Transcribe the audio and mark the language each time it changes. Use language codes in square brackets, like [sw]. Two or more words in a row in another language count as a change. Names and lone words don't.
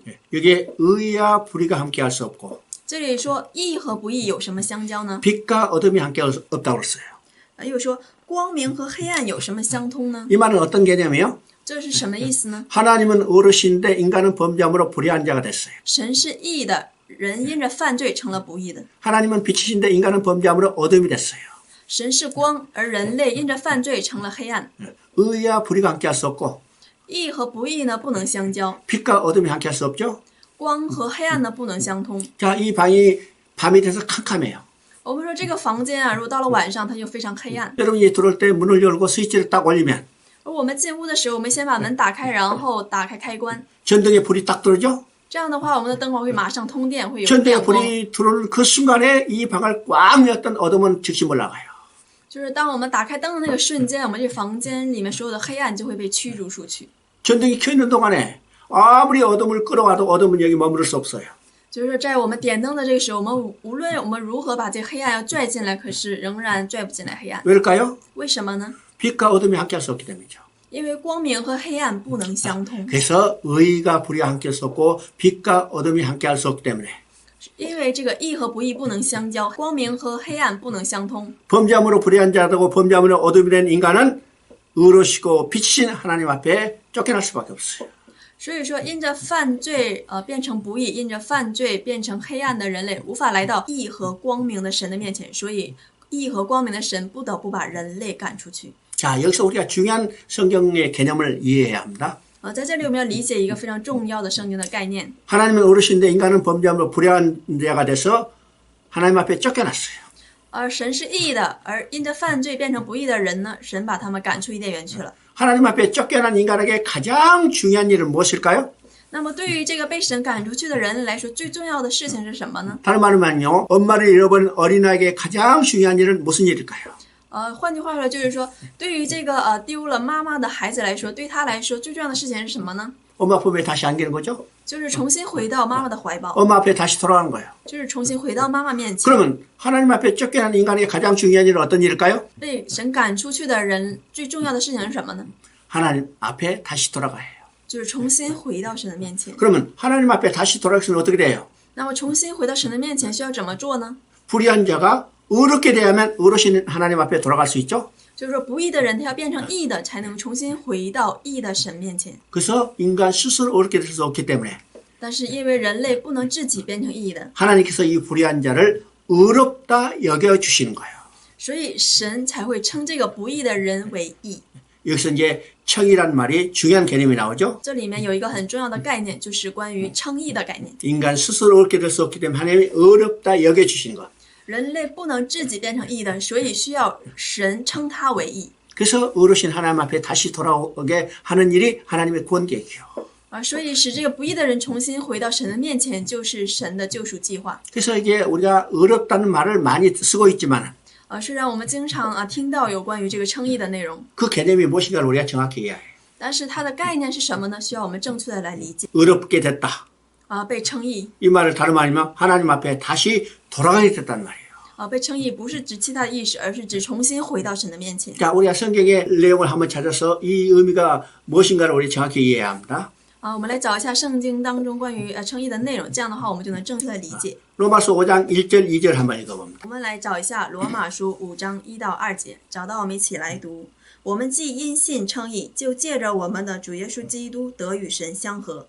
[ko] 여기에 의와 불의가 함께할 수 없고 [zh] 这里说义和不义有什么相交呢？ [ko] 빛과 어둠이 함께할 수 없다고 그랬어요. [zh] 又说光明和黑暗有什么相通呢？ [ko] 이 말은 어떤 개념이에요? [zh] 这是什么意思呢？ [ko] 하나님은 어르신인데 인간은 범죄함으로 불의한 자가 됐어요. [zh] 神是义的，人因着犯罪成了不义的。 [ko] 하나님은 빛이신데 인간은 범죄함으로 어둠이 됐어요. [zh] 神是光，而人类因着犯罪成了黑暗。 [ko] 의와 불의가 함께할 수 없고 [zh] 义和不义呢不能相交， [ko] 빛과 어둠이 함께할 수 없죠. [zh] 光和黑暗呢不能相通。 [ko] 자, 이 방이 밤이 돼서 캄캄해요. [zh] 我们说这个房间如果到了晚上它就非常黑暗。 [ko] 여러분이 들어올 때 문을 열고 스위치를 딱 올리면 [zh] 而我们进屋的时候，我们先把门打开，然后打开开关， [ko] 전등에 불이 딱 들어오죠. [zh] 这样的话我们的灯光会马上通电，会有 [ko] 전등에 [zh] 亮光。 [ko] 불이 들어오는 그 순간에 이 방을 꽉 메웠던 어둠은 즉시 몰아가요. [zh] 就是当我们打开灯的那个瞬间，我们这房间里面所有的黑暗就会被驱逐出去。 [ko] 전등이 켜 있는 동안에 아무리 어둠을 끌어와도 어둠은 여기 머무를 수 없어요. [zh] 就是在我们点灯的这个时候，我们无论我们如何把这个黑暗要拽进来，可是仍然拽不进来黑暗。 [ko] 왜일까요? [zh] 为什么呢？ [ko] 빛과 어둠이 함께할 수 없기 때문이죠. [zh] 因为光明和黑暗不能相通， [ko] 그래서 의가 불의가 함께할 수 없고 빛과 어둠이 함께할 수 없기 때문에 [zh] 因为这个义和不义不能相交，光明和黑暗不能相通。 [ko] 범죄함으로 불의한 자되고 범죄함으로 어둠이 된 인간은 의로시고 빛이신 하나님 앞에 쫓겨날 수밖에 없어요. [zh] 所以说，因着犯罪变成不义，因着犯罪变成黑暗的人类，无法来到义和光明的神的面前，所以义和光明的神不得不把人类赶出去。 [ko] 자, 여기서 우리가 중요한 성경의 개념을 이해해야 합니다. [zh] 在这里我们要理解一个非常重要的圣经的概念。 [ko] 하나님은 어르신데 인간은 범죄함으로 불의한 자가 돼서 하나님 앞에 쫓겨났어요. [zh] 而神是义的，而因着犯罪变成不义的人呢，神把他们赶出伊甸园去了。 [ko] 하나님 앞에 쫓겨난 인간에게 가장 중요한 일은 무엇일까요? [zh] 那么对于这个被神赶出去的人来说，最重要的事情是什么呢？ [ko] 다른 말은요, 엄마를 잃어버린 어린아이에게 가장 중요한 일은 무슨 일일까요? [zh] 换句话说，就是说，对于这个丢了妈妈的孩子来说，对他来说最重要的事情是什么呢？ [ko] 엄마 품에 다시 안기는 거죠? [zh] 就是重新回到妈妈的怀抱， [ko] 엄마 앞에 다시 돌아가는 거예요. [zh] 就是重新回到妈妈面前。 [ko] 그러면 하나님 앞에 쫓겨난 인간에게 가장 중요한 일은 어떤 일일까요? [zh] 被神赶出去的人最重要的事情是什么呢？ [ko] 하나님 앞에 다시 돌아가야 해요. [zh] 就是重新回到神的面前。 [ko] 그러면 하나님 앞에 다시 돌아가면 어떻게 돼요? [zh] 那么重新回到神的面前需要怎么做呢？ [ko] 불의한 자가 의롭게 되면 의로신 하나님 앞에 돌아갈 수 있죠. [zh] 就是说，不义的人他要变成义的，才能重新回到义的神面前。 [ko] 그래서 인간 스스로 의롭게 될 수 없기 때문에 [zh] 但是因为人类不能自己变成义的， [ko] 하나님께서 이 불의한 자를 의롭다 여겨주시는 거예요. [zh] 所以神才会称这个不义的人为义。 [ko] 여기서 이제 청이란 말이 중요한 개념이 나오죠. [zh] 这里面有一个很重要的概念，就是关于称义的概念。 [ko] 인간 스스로 의롭게 될 수 없기 때문에 하나님이 의롭다 여겨주시는 것. [zh] 人类不能自己变成义的，所以需要神称他为义。 [ko] 그래서 의로신 하나님 앞에 다시 돌아오게 하는 일이 하나님의 구원 계획이요. [zh] 所以使这个不义的人重新回到神的面前，就是神的救赎计划。 [ko] 그래서 이게 우리가 의롭다는 말을 많이 쓰고 있지만 [zh] 虽然我们经常听到有关于这个称义的内容， [ko] 그 개념이 무엇인가를 우리가 정확히 이해해야 해요. [zh] 但是它的概念是什么呢？需要我们正确的来理解。 [ko] 의롭게 됐다. [zh] 被称义 [ko] 이 말을 다른 말이면 하나님 앞에 다시 돌아가게 됐다는 말이에요. [zh] 被称义不是指其他的意思，而是指重新回到神的面前。 [ko] 자, 우리가 성경의 내용을 한번 찾아서 이 의미가 무엇인가를 우리 정확히 이해해야 합니다. [zh] 我们来找一下圣经当中关于称义的内容，这样的话我们就能正确的理解。 [ko] 로마서 5장 1절 2절 한번 읽어봅니다. [zh] 我们来找一下罗马书5章1到2节，找到我们一起来读。我们既因信称义，就借着我们的主耶稣基督得与神相合。